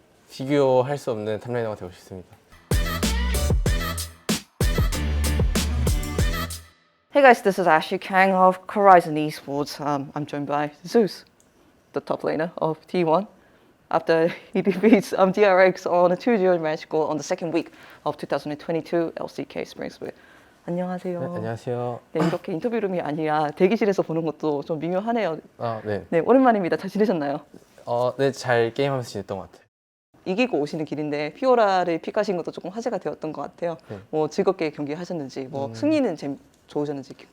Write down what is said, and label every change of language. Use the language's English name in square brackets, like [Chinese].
[Korean] 비교할 수 없는 탑라이너가 되고 싶습니다. [English] Hey guys, this is Ashley Kang of Horizon Esports. I'm joined by Zeus, the top laner of T1. After he defeats DRX on a 2-0 match goal on the second week of 2022 LCK Spring Split. [Korean] 안녕하세요. 네, 안녕하세요. 네, 이렇게 인터뷰룸이 아니라 대기실에서 보는 것도 좀 미묘하네요. 네. 네, 오랜만입니다. 잘 지내셨나요? 네, 잘 게임하면서 지냈던 것 같아요. 이기고 오시는 길인데 피오라를 픽하신 것도 조금 화제가 되었던 것 같아요. 네. 뭐 즐겁게 경기하셨는지, 뭐 승리는 좋으셨는지.